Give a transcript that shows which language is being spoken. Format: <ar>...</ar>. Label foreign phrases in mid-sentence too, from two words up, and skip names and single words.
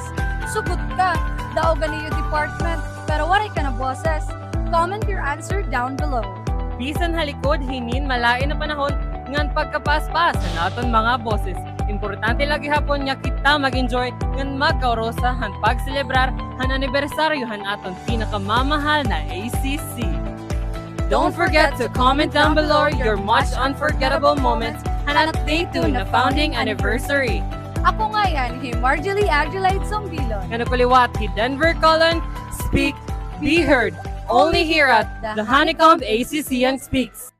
<war>Sugot ka, daw ganiyo department, pero waray ka na boses.</war> <en>Comment your answer down below.</en> <war>bisan halikod hinin malain na panahon ngan pagkapaspas sa naton mga boses. Importante lagi hapon nya kita mag-enjoy ngan magkaurosa han pagselebrar han anibersaryo han aton pinakamamahal na ACC.</war> <en>Don't forget to comment down below your much unforgettable moments and update to na founding anniversary.</en> <war>Ako nga yan, Marjorie Agilite Zombilon. Nga nakuliwat,</war> <en>Denver Colon, speak, be heard, only here at the Honeycomb ACCian Speaks.</en>